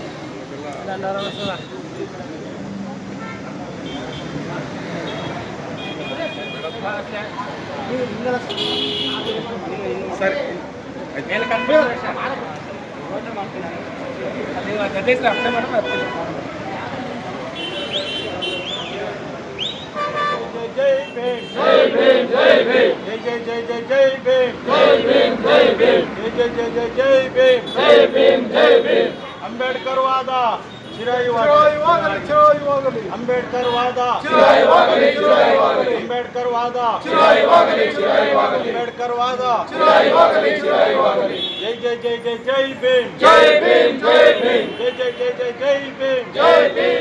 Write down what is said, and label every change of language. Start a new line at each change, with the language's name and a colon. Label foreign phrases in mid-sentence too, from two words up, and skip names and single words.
Kannada: ಸರಿ
Hindi: जय भीम जय भीम जय भीम जय जय जय जय जय भीम जय भीम जय भीम जय जय जय जय जय भीम जय भीम जय भीम अंबेडकर वाद
Kannada: ಚಿರಾಯುವಾಗಲಿ ಅಂಬೇಡ್ಕರ್ ವಾದ ಚಿರಾಯುವಾಗಲಿ ಅಂಬೇಡ್ಕರ್ ವಾದ ಚಿರಾಯುವಾಗಲಿ ಅಂಬೇಡ್ಕರ್ ವಾದ ಚಿರಾಯುವಾಗಲಿ
Hindi: जय जय जय जय जय भीम जय भीम जय भीम जय जय जय जय जय भीम जय भीम.